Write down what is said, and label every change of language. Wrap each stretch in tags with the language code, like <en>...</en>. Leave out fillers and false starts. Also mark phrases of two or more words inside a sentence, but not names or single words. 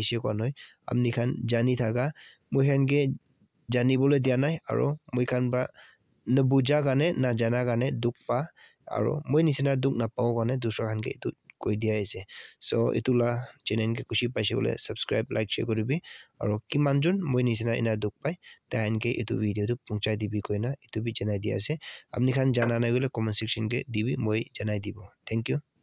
<nag>she konoi amni khan jani thaga moi khanke jani bole dia nai aro moi khan ba na buja gane na jana gane duk pa aro moi nisna duk na pabo karne dusra khanke itu koi dia ase so itula channel ke kushi paise bole</nag> <en>subscribe like share</en> <nag>koribi aro kimanjon moi nisna ina duk pai tahan ke itu video tu pungchai dibi koina itu bi janai dia ase apni khan jana nai gole</nag> <en>comment section</en> <nag>ke dibi moi janai dibo</nag> <en>thank you</en>